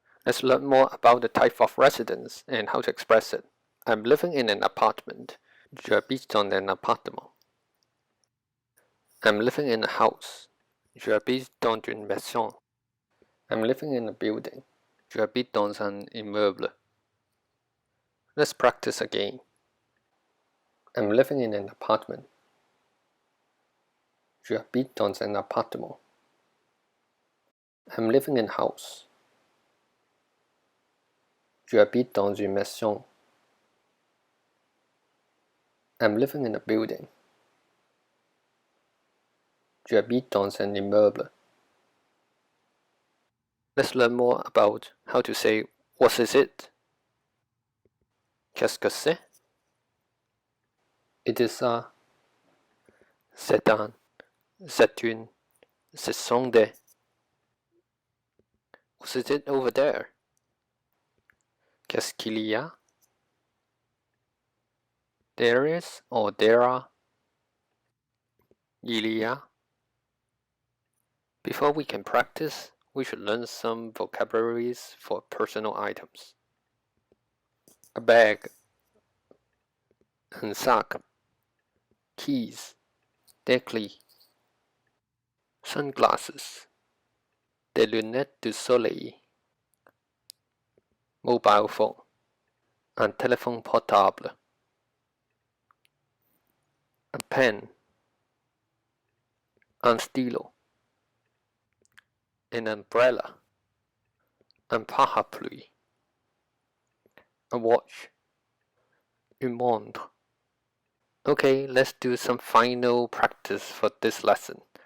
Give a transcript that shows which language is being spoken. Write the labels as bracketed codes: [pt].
[en] Let's learn more about the type of residence and how to express it. I'm living in an apartment. [fr] J'habite dans un appartement. [en] I'm living in a house. [fr] J'habite dans une maison. [en] I'm living in a building. [fr] J'habite dans un immeuble. [en] Let's practice again. I'm living in an apartment. [fr] J'habite dans un appartement. [en] I'm living in a house. [fr] J'habite dans une maison. [en] I'm living in a building. [fr] J'habite dans un immeuble. [en] Let's learn more about how to say what is it? [fr] Qu'est-ce que c'est? [en] It is a. [fr] C'est un. C'est une. Ce sont des. [en] What is it over there? [fr] Qu'est-ce qu'il y a? [en] There is or there are. [fr] Il y a. [en] Before we can practice, we should learn some vocabularies for personal items. A bag, [fr] un sac, [en] keys, [fr] des clés, [en] sunglasses, [fr] des lunettes de soleil, [en] mobile phone, [fr] un téléphone portable, [en] a pen, [fr] un stylo, [en] an umbrella, [fr] un parapluie, [en] a watch, [fr] une montre. [en] Okay, let's do some final practice for this lesson.